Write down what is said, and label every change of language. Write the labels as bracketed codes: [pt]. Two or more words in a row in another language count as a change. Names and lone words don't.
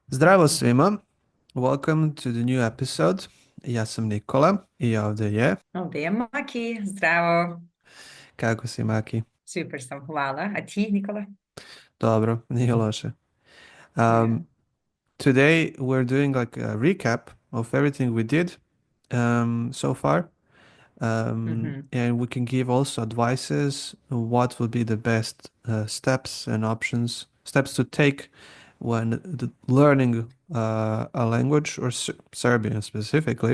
[sr] Zdravo svima. [en] Welcome to the new episode. [sr] Ja sam Nikola i ovdje je. Ovdje je Maki, zdravo. Kako si, Maki? Super sam, hvala. A ti, Nikola? Dobro, nije loše. [en] Yeah. Um, Today we're doing like a recap of everything we did so far. hmm And we can give also advices what would be the best steps and steps to take when learning a language or Serbian specifically.